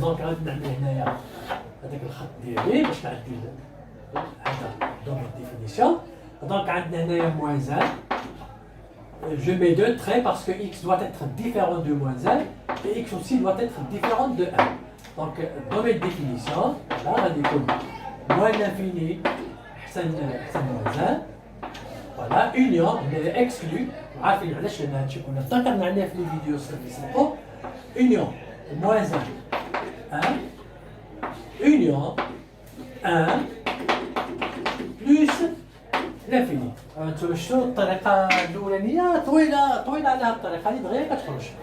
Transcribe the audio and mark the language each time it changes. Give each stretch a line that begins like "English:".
Arabic: Donc غادي نعمل هنايا هذاك الخط ديالي باش نعدي هذا دومين ديفينيسيون. Donc عندنا هنايا moins 1.
French: Je mets deux traits parce que x doit être différent de moins 1 et x aussi doit être différent de 1. Donc domaine de définition, là
Arabic: غادي يكون
French: moins l'infini حسن moins 1. Voilà, union, exclu.
Arabic: عارفين علاش لان هادشي كنا ذكرنا عليه في الفيديو السابق.
French: Union moins 1 union 1 plus l'infini.
Arabic: انتم شفتوا الطريقه الاولانيه طويله على هذه الطريقه اللي دغيا كتخرج.